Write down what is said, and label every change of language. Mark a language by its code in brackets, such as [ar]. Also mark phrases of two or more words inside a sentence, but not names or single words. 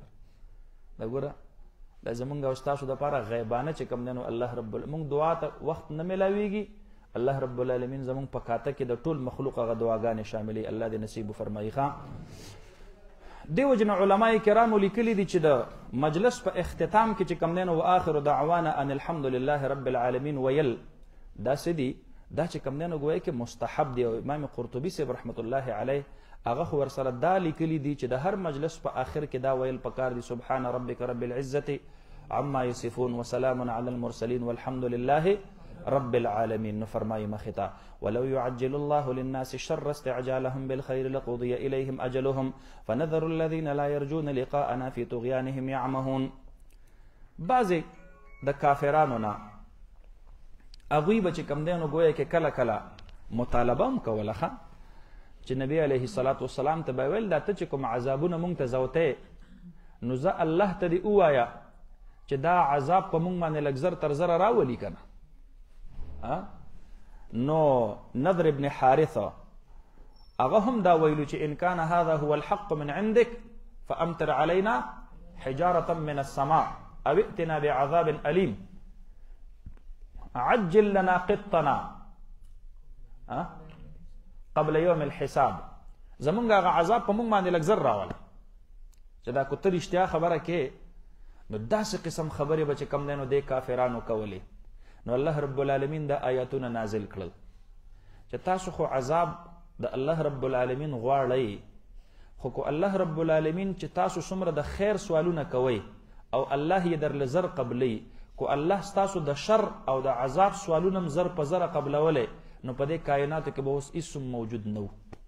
[ps] دا ګوره دا زمونږ او ستاسو دپاره غیبانه چې کوم دی نو الله رب العالمین دعا ته وخت نه میلاویږي، الله رب العالمین زمونږ په کاته کې د ټول مخلوق هغه دعاګانې شاملې الله دې نصیب فرمایي. دیو جن علماء کرامو لیکلي دي چې د مجلس په اختتام کې چې کوم دی نو [ar] واخر دعوانا ان الحمد لله رب العالمین [ps] ویل دا څه دي؟ دا چې کوم دی نو ګویا کې مستحب دی. او امام قرطبي صاحب رحمت الله علیه هغه خو ورسره دا لیکلي دي چې د هر مجلس په آخر کې دا ویل پکار دي [ar] سبحان ربک رب العزة عما یصفون وسلام علی المرسلین والحمد لله رب العالمین. [ps] نو فرمایي [ar] مختا ولو يعجل الله للناس الشر استعجالهم بالخير لقضي إليهم أجلهم فنذر الذين لا يرجون لقاءنا في طغيانهم يعمهون. [ps] بعضې د کافرانو نه هغوی به چې کوم دی نو ګویا کې کله کله مطالبه هم کوله چې نبی [ar] علیه الصلاة والسلام [ps] ته به ویل دا ته چې کوم عذابونه مونږ ته زوتی نو زه الله ته دې ووایه چې دا عذاب په مونږ باندې لږ زر تر زره راولي که نه. نو نضر ابن حارثه هغه هم دا ویلو چې [ar] ان کان هذا هو الحق من عندك فامطر علينا حجاره من السماء او ائتنا بعذاب اليم عجل لنا قطنا قبل يوم الحساب. [ps] زمونږ هغه عذاب په مونږ باندې لږ زر راوله چې دا کوته رښتیا خبره کې نو داسې قسم خبرې به چې کم دی نو دې کافرانو کولې. نو الله رب العالمین دا آیاتونه نازل کړل چې تاسو خو عذاب د الله رب العالمین غواړئ، خو کو الله رب العالمین چې تاسو څومره د خیر سوالونه کوئ او الله یې درله زر قبلی، کو الله ستاسو د شر او د عذاب سوالونه هم زر په زره قبلولی نو په دې کائناتو کې به اوس هېڅ موجود نه و.